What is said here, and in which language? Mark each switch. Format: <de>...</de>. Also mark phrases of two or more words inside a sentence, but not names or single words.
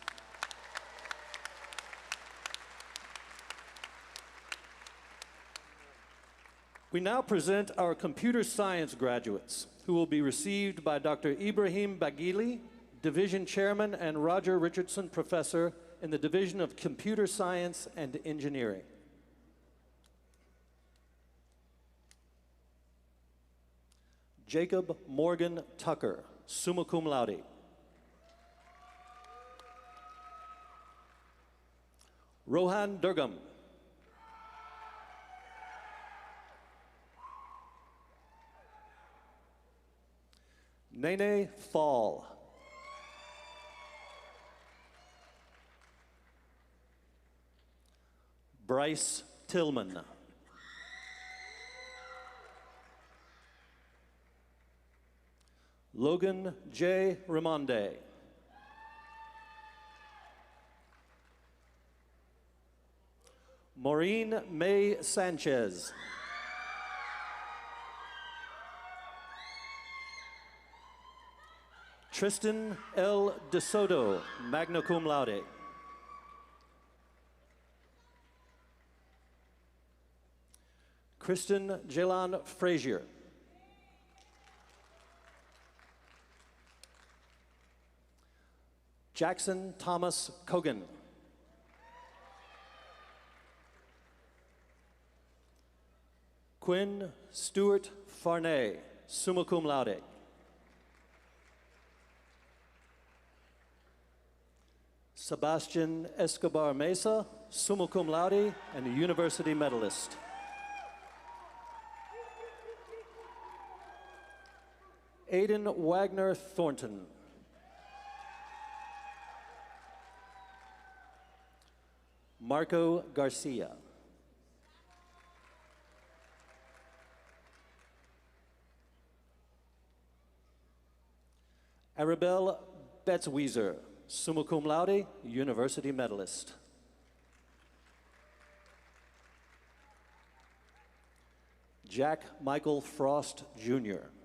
<en>We now present our computer science graduates, who will be received by Dr. Ibrahim Bagili, Division Chairman and Roger Richardson Professor in the Division of Computer Science and Engineering. Jacob Morgan Tucker,</en> <la>summa cum laude.</la> <en>Rohan Durgam. Nene Fall. Bryce Tillman. Logan J. Ramonde. Maureen May Sanchez. Tristan L. DeSoto,</en> <la>magna cum laude.</la> <en>Kristen Jalan Frazier. Jackson Thomas Cogan. Quinn Stewart Farnay,</en> <la>summa cum laude.</la> <en>Sebastian Escobar Mesa,</en> <la>summa cum laude</la> <en>and a university medalist. Aiden Wagner Thornton. Marco Garcia. Arabelle Betzwieser,</en> <la>summa cum laude,</la> <en>university medalist. Jack Michael Frost, Jr.</en>